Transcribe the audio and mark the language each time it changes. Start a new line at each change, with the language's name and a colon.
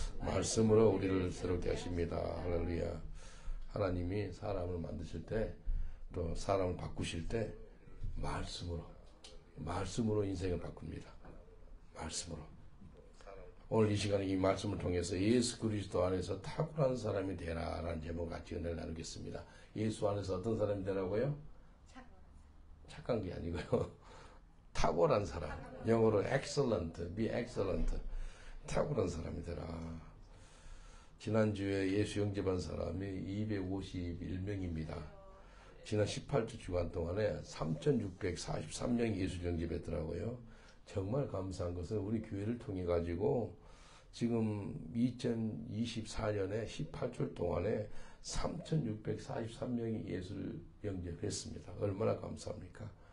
Korean: 말씀으로 우리를 새롭게 하십니다. 할렐루야. 하나님이 사람을 만드실 때 또 사람을 바꾸실 때 말씀으로 인생을 바꿉니다. 말씀으로. 오늘 이 시간에 이 말씀을 통해서 예수 그리스도 안에서 탁월한 사람이 되라 라는 제목 같이 은혜를 나누겠습니다. 예수 안에서 어떤 사람이 되라고요? 착한 게 아니고요. 탁월한 사람.
English: 영어로 excellent, be excellent.
Korean: 탁월한 사람이 되라. 지난주에 예수 영접한 사람이 251명입니다. 지난 18주 주간 동안에 3,643명이 예수 영접했더라고요. 정말 감사한 것은 우리 교회를 통해 가지고 지금 2024년에 18주 동안에 3,643명이 예수를 영접했습니다. 얼마나 감사합니까?